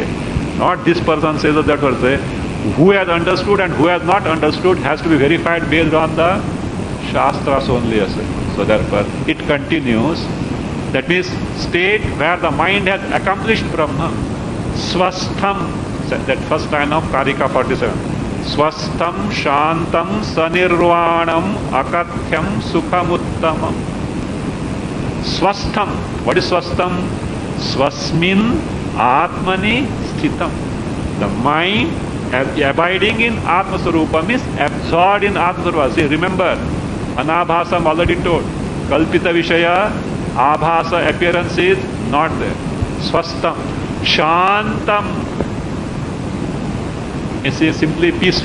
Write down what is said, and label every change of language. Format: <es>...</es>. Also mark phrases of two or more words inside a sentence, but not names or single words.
<en>Not this person says so, that person. Who has understood and who has not understood has to be verified based on the Shastras only. So therefore, it continues. That means state where the mind has accomplished Brahma. Swastham, that first line of Karika 47.</en> <sa>Swastham shantam sanirvanam akathyam sukhamuttamam. Swastham.</sa> <en>What is swastham?</en> <sa>Swasmin atmani sthitam.</sa> <en>The mind abiding in</en> <sa>Atma Sarupa</sa> <en>means absorbed in</en> <sa>Atma Sarupa.</sa> <en>See, remember, Anabhasam already told.</en> <sa>Kalpita Vishaya, Abhasa</sa> <en>appearance is not there.</en> <sa>Swastam. Shantam.</sa> <en>It's simply peaceful.</en>